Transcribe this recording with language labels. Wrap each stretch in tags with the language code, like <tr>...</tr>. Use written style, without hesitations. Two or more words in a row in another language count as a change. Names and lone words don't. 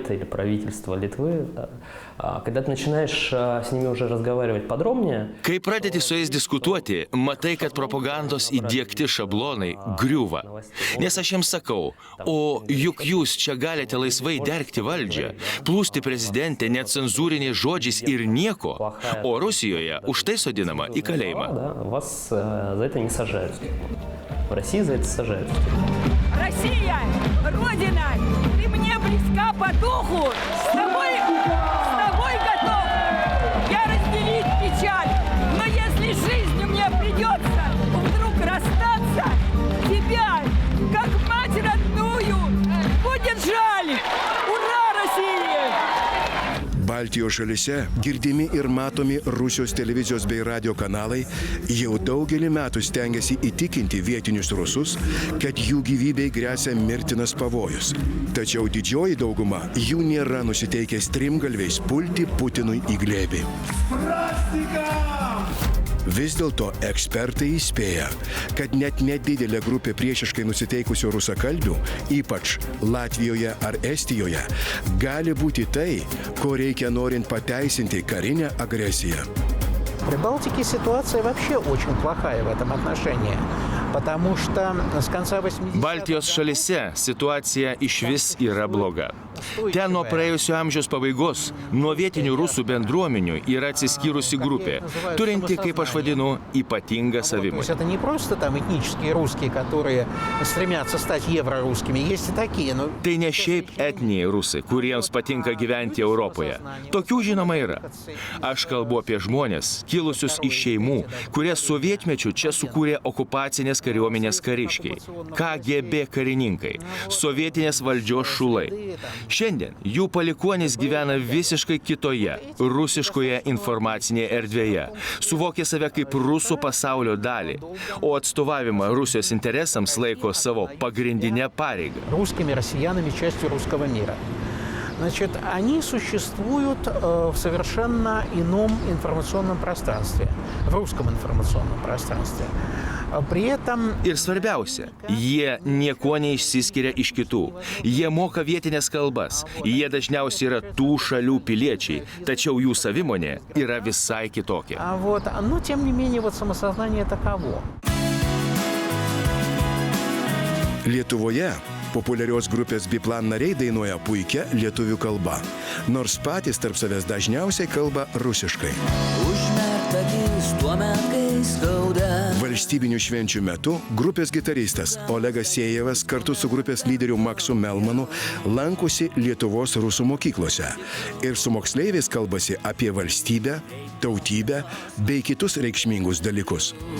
<lt>Kai pradedi su jais diskutuoti, matai, kad propagandos įdiegti šablonai griūva. Nes aš jiems sakau, o juk jūs čia galite laisvai dergti valdžią, plūsti prezidentę necenzūriniais žodžiais ir nieko, o Rusijoje už tai sodinama į kalėjimą.</lt> <ru>Россия, Родина, ты мне близка по духу, с тобой готов я разделить печаль, но если жизнью мне придется вдруг расстаться, тебя, как мать родную, будет жаль. Ура, Россия!</ru> <lt>Baltijos šalyse girdimi ir matomi Rusijos televizijos bei radio kanalai jau daugelį metų stengiasi įtikinti vietinius rusus, kad jų gyvybei gresia mirtinas pavojus. Tačiau didžioji dauguma jų nėra nusiteikę strimgalviais pulti Putinui į glėbį. Vis dėlto ekspertai įspėja, kad net nedidelė grupė priešiškai nusiteikusių rusakalbių, ypač Latvijoje ar Estijoje, gali būti tai, ko reikia norint pateisinti karinę agresiją.</lt> <ru>В Прибалтике ситуация вообще очень плохая в этом отношении. потому что с конца 80-х...</ru> <lt>Baltijos šalyse situacija išvis yra bloga. Ten nuo praėjusio amžiaus pabaigos nuo vietinių rusų bendruomenių yra atsiskyrusi grupė, turinti, kaip aš vadinu, ypatingą savimonę.</lt> <ru>Это не просто там этнические русские, которые стремятся стать еврорусскими, есть и такие, но...</ru> <lt>Tai ne šiaip etniniai rusai, kuriems patinka gyventi Europoje. Tokių žinoma yra. Aš kalbu apie žmonės, kilusius iš šeimų, kurie sovietmečiu čia sukūrė okupacinės kariuomenės kariškiai, KGB karininkai, sovietinės valdžios šulai. Šiandien jų palikuonys gyvena visiškai kitoje, rusiškoje informacinėje erdvėje, suvokia save kaip rusų pasaulio dalį, o atstovavimą Rusijos interesams laiko savo pagrindinę pareigą.</lt> <ru>Русскими, россиянами, частью русского мира. Значит, они существуют в совершенно ином информационном пространстве, в русском информационном пространстве. При этом...</ru> <lt>Ir svarbiausia, jie niekuo neišsiskiria iš kitų. Jie moka vietinės kalbas, jie dažniausiai yra tų šalių piliečiai, tačiau jų savimonė yra visai kitokia.</lt> <ru>Но тем не менее, самосознание таково.</ru> <lt>Lietuvoje populiarios grupės Biplan nariai dainuoja puikia lietuvių kalba, nors patys tarp savęs dažniausiai kalba rusiškai. Valstybinių švenčių metu grupės gitaristas Olegas Sėjevas kartu su grupės lyderiu Maksu Melmanu lankosi Lietuvos rusų mokyklose ir su moksleiviais kalbasi apie valstybę, tautybę bei kitus reikšmingus dalykus.</lt>